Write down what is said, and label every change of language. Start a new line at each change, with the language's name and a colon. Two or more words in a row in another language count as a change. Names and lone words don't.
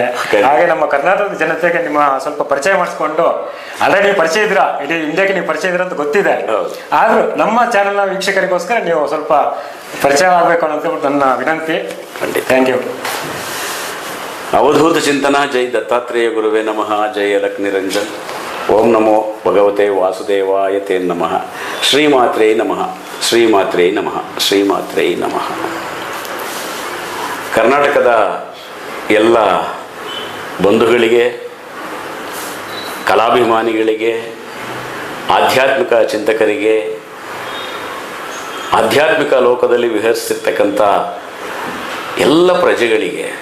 Kannada: ಹಾಗೆ ನಮ್ಮ ಕರ್ನಾಟಕದ ಜನತೆಗೆ ನಿಮ್ಮ ಸ್ವಲ್ಪ ಪರಿಚಯ ಮಾಡಿಸ್ಕೊಂಡು, ಆಲ್ರೆಡಿ ಪರಿಚಯ ಇದ್ರ, ಇಡೀ ಇಂಡಿಯಾಗೆ ನೀವು ಪರಿಚಯ ಇದ್ರ ಅಂತ ಗೊತ್ತಿದೆ, ಆದ್ರೂ ನಮ್ಮ ಚಾನೆಲ್ನ ವೀಕ್ಷಕರಿಗೋಸ್ಕರ ನೀವು ಸ್ವಲ್ಪ ಪರಿಚಯ ಆಗಬೇಕು ಅನ್ನೋ ನನ್ನ ವಿನಂತಿ.
English: thank you.
Sanskrit: ಅವಧೂತ ಚಿಂತನ. ಜೈ ದತ್ತಾತ್ರೇಯ ಗುರುವೇ ನಮಃ.
Hindi: जय अलख निरंजन.
Sanskrit: ಓಂ ನಮೋ ಭಗವತೆ ವಾಸುದೇವಾಯ ತೇ ನಮಃ. ಶ್ರೀಮಾತ್ರೇ ನಮಃ. ಶ್ರೀಮಾತ್ರೇ ನಮಃ. ಶ್ರೀಮಾತ್ರೇ ನಮಃ.
Kannada: ಕರ್ನಾಟಕದ ಎಲ್ಲ ಬಂಧುಗಳಿಗೆ, ಕಲಾಭಿಮಾನಿಗಳಿಗೆ, ಆಧ್ಯಾತ್ಮಿಕ ಚಿಂತಕರಿಗೆ, ಆಧ್ಯಾತ್ಮಿಕ ಲೋಕದಲ್ಲಿ ವಿಹರಿಸ್ತಿರ್ತಕ್ಕಂಥ ಎಲ್ಲ ಪ್ರಜೆಗಳಿಗೆ